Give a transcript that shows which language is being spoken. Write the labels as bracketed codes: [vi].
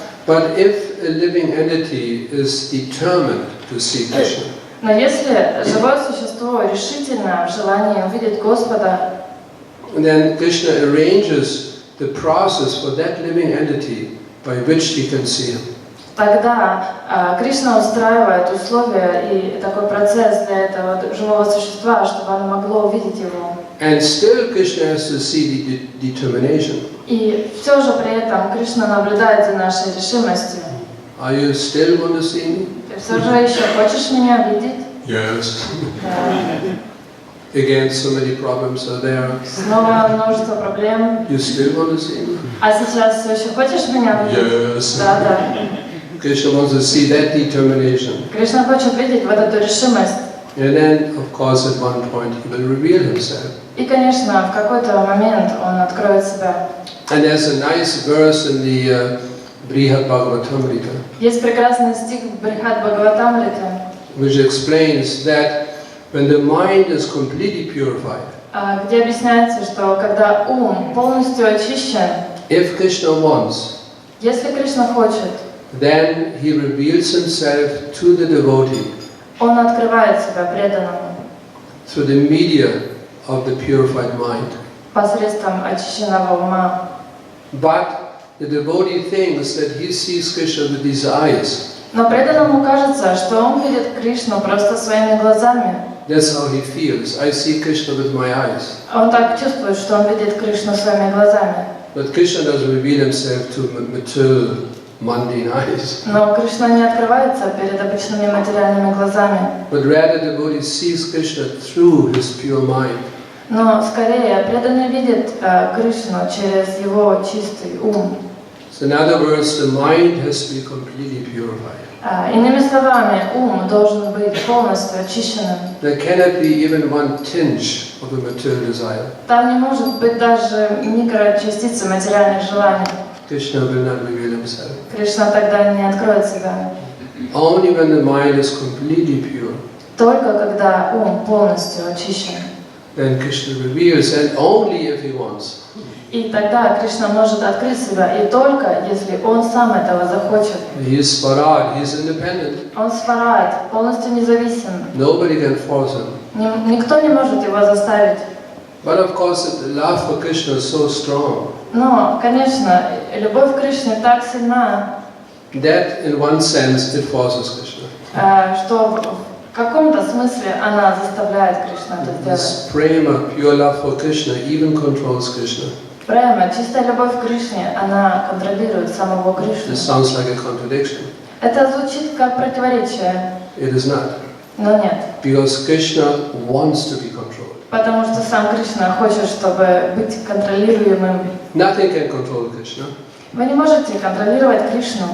[en] But if a living entity is determined to see Krishna, [ru] Но если живое существо решительно в желании увидеть Господа, [en] then Krishna arranges the process for that living entity by which he can see him. [ru] тогда Кришна устраивает условия и такой процесс для этого живого существа, чтобы оно могло увидеть его. [en] And still Krishna has to see the determination. [ru] И все же при этом Кришна наблюдает за нашей решимостью. [en] Are you still want to see me? [ru] Ты все же еще хочешь меня видеть? [en] Yes. [ru] Да. [en] Again, so many problems are there. [ru] Снова множество проблем. [en] You still want to see me? [ru] А сейчас все еще хочешь меня видеть? [en] Yes. [ru] Да, да. [en] Krishna wants to see that determination. [ru] Кришна хочет видеть вот эту решимость. [en] And then, of course, at one point he will reveal himself. [ru] И, конечно, в какой-то момент он откроет себя. [en] And there's a nice verse in the Brihad Bhagavatamrita, [ru] Есть прекрасный стих в Брихад Бхагаватамрите, [en] which explains that when the mind is completely purified, [ru] где объясняется, что когда ум полностью очищен, [en] if Krishna wants, [ru] если Кришна хочет, [en] then he reveals himself to the devotee [ru] он открывает себя преданному [en] through the media of the purified mind. [ru] посредством очищенного ума. [en] But the devotee thinks that he sees Krishna with his eyes. [ru] Но преданному кажется, что он видит Кришну просто своими глазами. [en] That's how he feels. I see Krishna with my eyes. [ru] Он так чувствует, что он видит Кришну своими глазами. [en] But Krishna doesn't reveal himself to material, mundane eyes. [ru] Но Кришна не открывается перед обычными материальными глазами. [en] But rather the devotee sees Krishna through his pure mind. [ru] Но скорее преданный видит Кришну через его чистый ум. [en] So in other words, the mind has to be completely purified. [ru] Иными словами, ум должен быть полностью очищенным. [en] There cannot be even one tinge of a material desire. [ru] Там не может быть даже микрочастицы материальных желаний. [en] Krishna will not reveal himself. [ru] Кришна тогда не откроет себя. [en] Only when the mind is completely pure, [ru] Только когда ум полностью очищен. [en] then Krishna reveals, and only if he wants. [ru] И тогда Кришна может открыть себя, и только если он сам этого захочет. [en] He is Swarad, he is independent. [ru] Он сварает, полностью независим. [en] Nobody can force him. [ru] Никто не может его заставить. [en] But of course, the love for Krishna is so strong [ru] Но, конечно, любовь к Кришне так сильна, [en] that in one sense it forces Krishna. [ru] что в каком-то смысле она заставляет Кришну это сделать. [en] This prema, pure love for Krishna, even controls Krishna. [ru] Прямо, чистая любовь к Кришне, она контролирует самого Кришну. [en] This sounds like a contradiction. [ru] Это звучит как противоречие, [en] It is not. [ru] но нет. [en] Because Krishna wants to be controlled. [ru] Потому что сам Кришна хочет, чтобы быть контролируемым. [en] Nothing can control Krishna. [ru] Вы не можете контролировать Кришну.